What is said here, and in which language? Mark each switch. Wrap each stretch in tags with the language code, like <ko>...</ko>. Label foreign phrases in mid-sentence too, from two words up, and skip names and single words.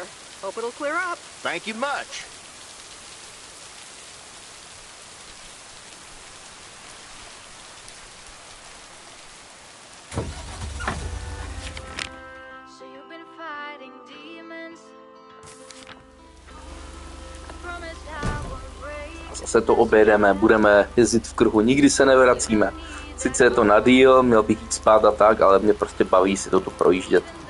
<en>Hope it'll clear up. Thank you much. So you've been fighting demons.</en> <cs>Zase to objedeme, budeme jezdit v kruhu, nikdy se nevracíme. Sice je to na díl, měl bych jít spát a tak, ale mě prostě baví si toto projíždět.</cs>